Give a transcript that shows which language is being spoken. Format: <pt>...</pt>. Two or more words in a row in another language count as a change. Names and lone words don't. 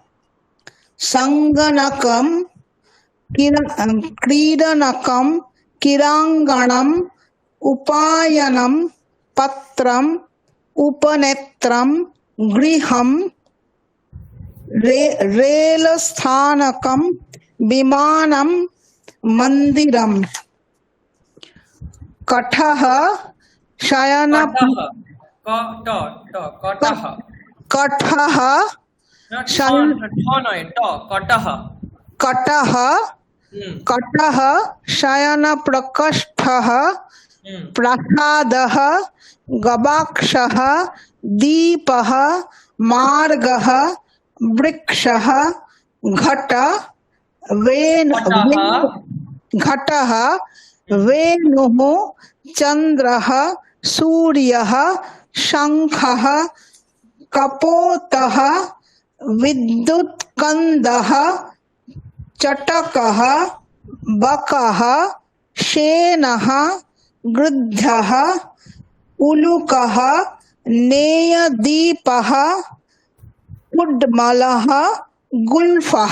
<sa>सङ्गणकम् क्रीडनकम् क्रीडाङ्गणम् उपायनम् पत्रम् उपनेत्रम् गृहम् रेलस्थानकम् विमानम् मन्दिरम् कठः शयन कटह क ट ट कटह कठः</sa> <bn>না ঠ</bn> <sa>शयन</sa> <bn>ঠ নয় ট কটহ</bn> <sa>कटः হুম कटः शयन प्रकोष्ठः হুম प्रसादः गवाक्षः दीपः मार्गः वृक्षः घट कटह घटः वेणुः चन्द्रः सूर्यः शङ्खः कपोतः विद्युत्कन्दः चटकः बकः शेनः गृध्यः उलुकः नेयदीपः उड्मलः गुल्फः।</sa>